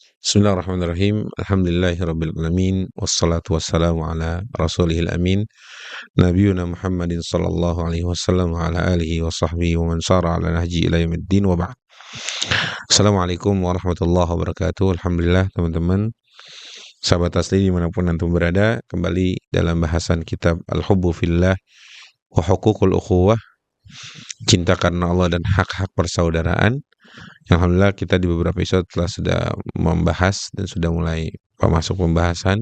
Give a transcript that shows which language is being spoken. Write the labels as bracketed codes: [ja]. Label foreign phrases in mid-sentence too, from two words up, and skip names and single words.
[ar] بسم الله الرحمن الرحيم. الحمد لله رب العالمين والصلاة والسلام على رسوله الأمين نبينا محمد صلى الله عليه وسلم وعلى آله وصحبه ومن سار على نهج إلى يوم الدين وبعد. السلام عليكم ورحمة الله وبركاته. [id] Alhamdulillah teman-teman sahabat asli dimanapun antum berada, kembali dalam bahasan kitab Al-Hubbu Fillah wa Huququl Ukhuwah, cinta karena Allah dan hak-hak persaudaraan. Alhamdulillah kita di beberapa episode sudah membahas dan sudah mulai masuk pembahasan.